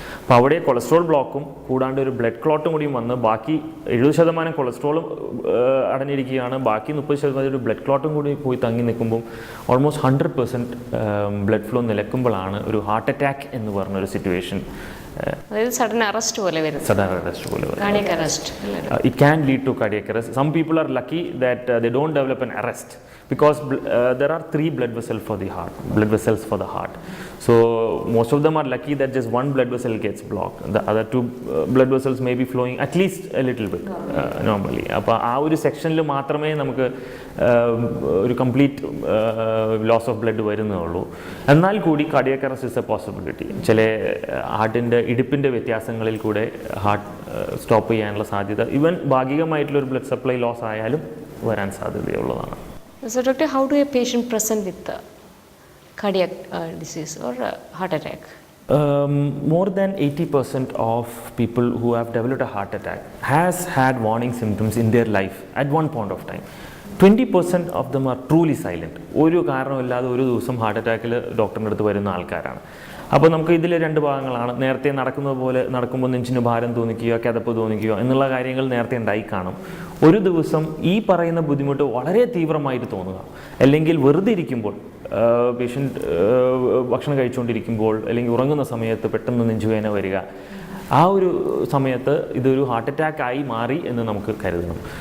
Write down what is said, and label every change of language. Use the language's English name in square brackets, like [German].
[Malayalam] അപ്പോൾ അവിടെ കൊളസ്ട്രോൾ ബ്ലോക്കും കൂടാണ്ട് ഒരു ബ്ലഡ് ക്ലോട്ടും കൂടിയും വന്ന് ബാക്കി 70% കൊളസ്ട്രോളും അടഞ്ഞിരിക്കുകയാണ്, ബാക്കി 30% ഒരു ബ്ലഡ് ക്ലോട്ടും കൂടി പോയി തങ്ങി നിൽക്കുമ്പോൾ ഓൾമോസ്റ്റ് 100% ബ്ലഡ് ഫ്ലോ നിലക്കുമ്പോഴാണ് ഒരു ഹാർട്ട് അറ്റാക്ക് എന്ന് പറഞ്ഞൊരു സിറ്റുവേഷൻ. അതായത് സഡൻ അറസ്റ്റ് പോലെ വരും. Cardiac arrest. [English] It can lead to cardiac arrest. Some people are lucky that they don't develop an arrest because there are 3 blood vessels for the heart. So most of them are lucky that just 1 blood vessel gets blocked. The other 2 blood vessels may be flowing at least a little bit normally. [Malayalam] അപ്പോൾ ആ ഒരു സെക്ഷനിൽ മാത്രമേ നമുക്ക് ഒരു complete loss of blood വരുന്നുള്ളൂ. എന്നാൽ കൂടി cardiac arrest [English] Is a possibility. [Malayalam] ചില ഹാർട്ടിൻ്റെ ഇടുപ്പിൻ്റെ വ്യത്യാസങ്ങളിൽ കൂടെ ഹാർട്ട് സ്റ്റോപ്പ് ചെയ്യാനുള്ള സാധ്യത ഈവൻ ഭാഗികമായിട്ടുള്ളൊരു ബ്ലഡ് സപ്ലൈ ലോസ് ആയാലും വരാൻ സാധ്യതയുള്ളതാണ്. [English] So doctor, how do a patient present with cardiac disease or heart attack? More than 80% of people who have developed a heart attack has had warning symptoms in their life at one point of time. 20% of them are truly silent. [Malayalam] ഒരു കാരണമില്ലാതെ ഒരു ദിവസം heart അറ്റാക്കിൽ ഡോക്ടറിൻ്റെ അടുത്ത് വരുന്ന ആൾക്കാരാണ്. അപ്പോൾ നമുക്ക് ഇതിൽ 2 ഭാഗങ്ങളാണ്. നേരത്തെ നടക്കുന്നത് പോലെ നടക്കുമ്പോൾ നെഞ്ചിന് ഭാരം തോന്നിക്കുകയോ കിതപ്പ് തോന്നിക്കുകയോ എന്നുള്ള കാര്യങ്ങൾ നേരത്തെ ഉണ്ടായി കാണും. ഒരു ദിവസം ഈ പറയുന്ന ബുദ്ധിമുട്ട് വളരെ തീവ്രമായിട്ട് തോന്നുക, അല്ലെങ്കിൽ വെറുതെ ഇരിക്കുമ്പോൾ പേഷ്യൻ്റ് ഭക്ഷണം കഴിച്ചുകൊണ്ടിരിക്കുമ്പോൾ അല്ലെങ്കിൽ ഉറങ്ങുന്ന സമയത്ത് പെട്ടെന്ന് നെഞ്ചുവേദന വരിക, ആ ഒരു സമയത്ത് ഇതൊരു ഹാർട്ട് അറ്റാക്ക് ആയി മാറി എന്ന് നമുക്ക് കരുതണം.